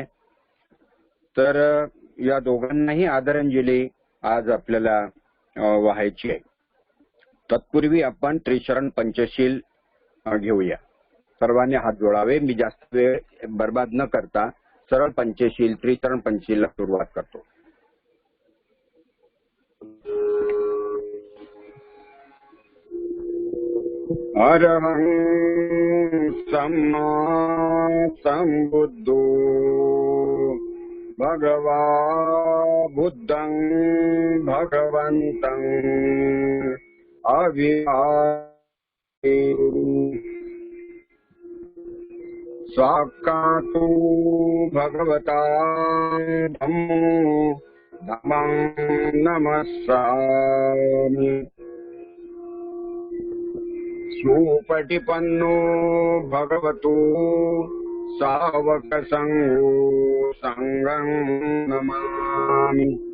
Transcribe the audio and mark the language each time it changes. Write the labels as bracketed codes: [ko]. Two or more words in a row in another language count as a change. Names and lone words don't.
[mr] तर या दोघांनाही आदरांजली आज आपल्याला वाहायची आहे। तत्पूर्वी आपण त्रिशरण पंचशील घेऊया। सर्वांनी हात जोडावे। मी जास्त वेळ बर्बाद न करता सरळ त्रिशरण पंचशीलला सुरुवात करतो। [pi] अरहं सम्मा सम्बुद्धो भगवा बुद्धं भगवन्तं अव्ययात् साक्षात् भगवता धम्मो धम्मं नमस्सामि। सुपटिपन्नो भगवतो सावक संघो संघं नमामि।